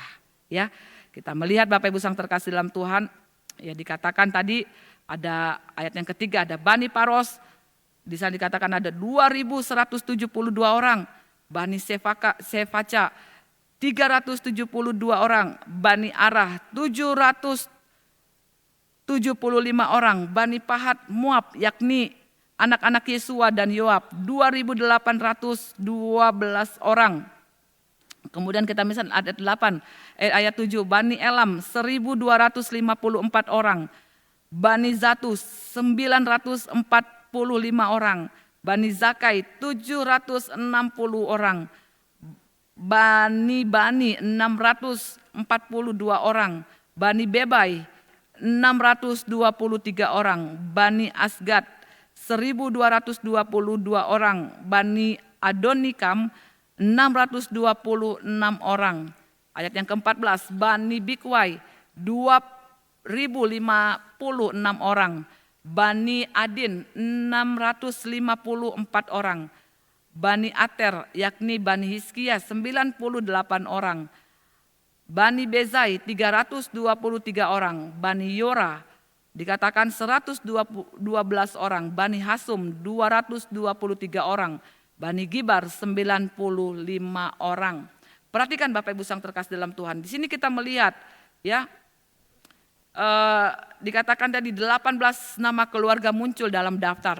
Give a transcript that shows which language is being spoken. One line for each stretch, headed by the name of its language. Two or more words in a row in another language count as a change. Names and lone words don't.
Indonesian: Ya, kita melihat Bapak Ibu yang terkasih dalam Tuhan, ya dikatakan tadi ada ayat yang ketiga, ada Bani Paros, di sana dikatakan ada 2.172 orang, Bani Sefaca 372 orang, Bani Arah 775 orang, Bani Pahat Moab yakni anak-anak Yesua dan Yoab 2.812 orang. Kemudian kita misalnya ayat 7, Bani Elam 1.254 orang, Bani Zatu 945 orang, Bani Zakai 760 orang, Bani 642 orang, Bani Bebai 623 orang, Bani Asgad 1.222 orang, Bani Adonikam 626 orang. Ayat yang ke-14, Bani Bikwai 2.056 orang, Bani Adin 654 orang, Bani Ater yakni Bani Hizkia 98 orang, Bani Bezai 323 orang, Bani Yora dikatakan 112 orang, Bani Hasum 223 orang, Bani Gibar 95 orang. Perhatikan Bapak Ibu yang terkasih dalam Tuhan. Di sini kita melihat ya dikatakan tadi 18 nama keluarga muncul dalam daftar.